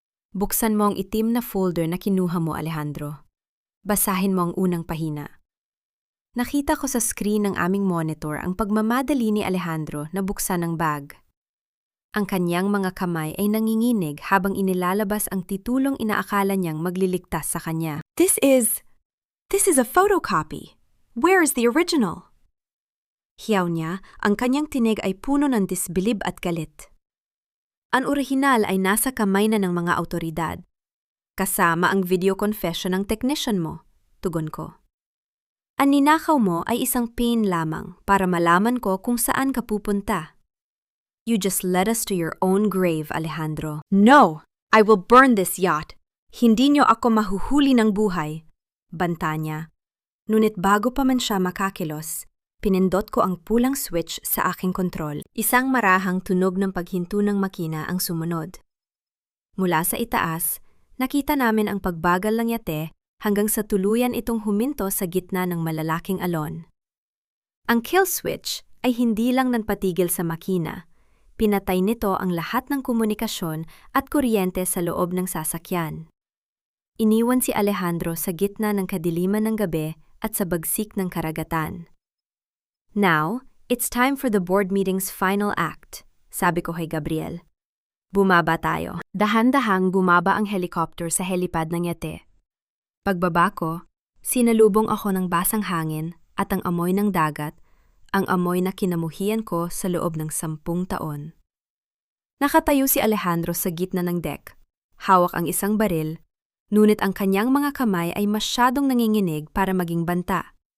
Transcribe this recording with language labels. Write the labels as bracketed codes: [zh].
[tl] Buksan mo ang itim na folder na kinuha mo, Alejandro. Basahin mo ang unang pahina. Nakita ko sa screen ng aming monitor ang pagmamadali ni Alejandro na buksan ang bag. Ang kanyang mga kamay ay nanginginig habang inilalabas ang titulong inaakala niyang magliligtas sa kanya. [en] This is a photocopy. Where is the original? [tl] Hiyaw niya, ang kanyang tinig ay puno ng disbilib at galit. Ang orihinal ay nasa kamay na ng mga awtoridad. Kasama ang video confession ng technician mo, tugon ko. Ang ninakaw mo ay isang pin lamang para malaman ko kung saan ka pupunta. [en] You just led us to your own grave, Alejandro. No! I will burn this yacht. [tl] Hindi niyo ako mahuhuli ng buhay, banta niya. Ngunit bago pa man siya makakilos, pinindot ko ang pulang switch sa aking kontrol. Isang marahang tunog ng paghinto ng makina ang sumunod. Mula sa itaas, nakita namin ang pagbagal ng yate hanggang sa tuluyan itong huminto sa gitna ng malalaking alon. Ang kill switch ay hindi lang nanpatigil sa makina. Pinatay nito ang lahat ng komunikasyon at kuryente sa loob ng sasakyan. Iniwan si Alejandro sa gitna ng kadiliman ng gabi at sa bagsik ng karagatan. [en] Now, it's time for the board meeting's final act, [tl] sabi ko kay Gabriel. Bumaba tayo. Dahan-dahang bumaba ang helicopter sa helipad ng yate. Pagbaba ko, sinalubong ako ng basang hangin at ang amoy ng dagat, ang amoy na kinamuhian ko sa loob ng 10 taon. Nakatayo si Alejandro sa gitna ng deck. Hawak ang isang baril, ngunit ang kanyang mga kamay ay masyadong nanginginig para maging banta.